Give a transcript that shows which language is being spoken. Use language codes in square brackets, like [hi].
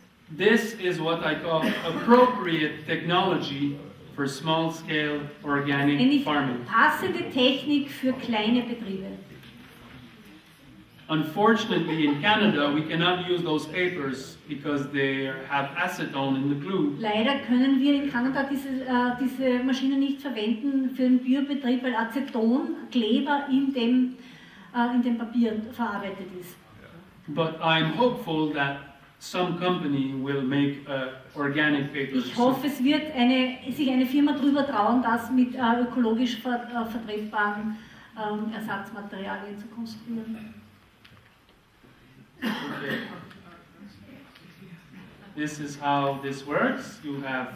[en] This is what I call appropriate technology for small-scale [de] Eine [en] organic farming. [de] passende Technik für kleine Betriebe. [en] Unfortunately, in Canada, we cannot use those papers because they have acetone in the glue. [de] Leider können wir in Kanada diese Maschine nicht verwenden für den Biobetrieb, weil Aceton, Kleber in dem Papier verarbeitet ist. [en] But I'm hopeful that some company will make organic papers. [de] Ich hoffe, es wird sich eine Firma drüber trauen, das mit ökologisch vertretbaren Ersatzmaterialien zu konstruieren. [en] Okay. This is how this works. You have